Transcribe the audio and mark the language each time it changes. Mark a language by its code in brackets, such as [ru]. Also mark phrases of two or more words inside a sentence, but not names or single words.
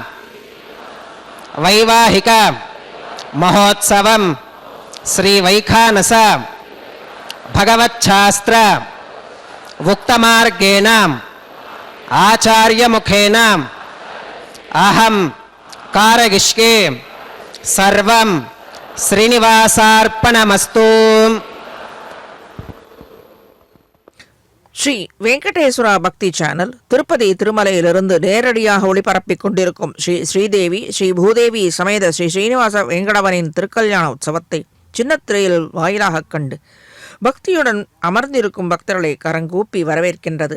[sa] वैवाहिक महोत्सवं श्री वैखानस भगवच्छास्त्र उक्तमार्गेण आचार्य मुखेन अहं कारयिष्ये सर्वं श्रीनिवासार्पणमस्तु. [ta] ஸ்ரீ வெங்கடேஸ்வரா பக்தி சேனல் திருப்பதி திருமலையிலிருந்து நேரடியாக ஒளிபரப்பிக் கொண்டிருக்கும் ஸ்ரீ ஸ்ரீதேவி ஸ்ரீ பூதேவி சமேத ஸ்ரீ ஸ்ரீனிவாச வெங்கடவனின் திருக்கல்யாண உற்சவத்தை சின்னத்திரையில் வாயிலாக கண்டு பக்தியுடன் அமர்ந்திருக்கும் பக்தர்களை கரங்கூப்பி வரவேற்கின்றது.